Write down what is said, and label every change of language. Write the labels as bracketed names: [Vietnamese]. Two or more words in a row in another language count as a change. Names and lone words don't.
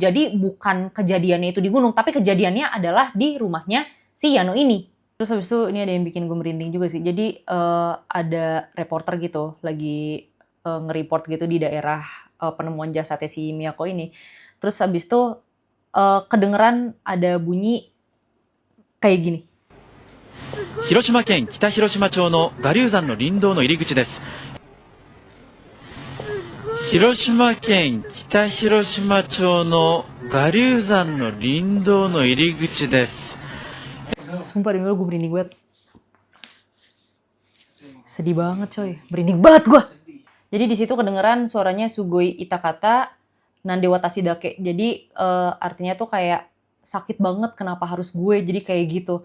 [Indonesian] Jadi bukan kejadiannya itu di gunung, tapi kejadiannya adalah di rumahnya si Yano ini. Terus habis itu ini ada yang bikin gue merinding juga sih. Jadi ada reporter gitu lagi nge-report gitu di daerah penemuan jasadnya si Miyako ini. Terus habis itu kedengeran ada bunyi kayak gini. [Japanese] 広島県北広島町の我流山の林道の入り口です。広島県北広島町の我流山の林道の入り口です。 [Indonesian] Sumpah demi gue merinding banget. Sedih banget coy, merinding banget gue. Jadi di situ kedengeran suaranya [Japanese] すごい 痛かった なんで 私だけ. [Indonesian] Jadi artinya tuh kayak sakit banget kenapa harus gue jadi kayak gitu.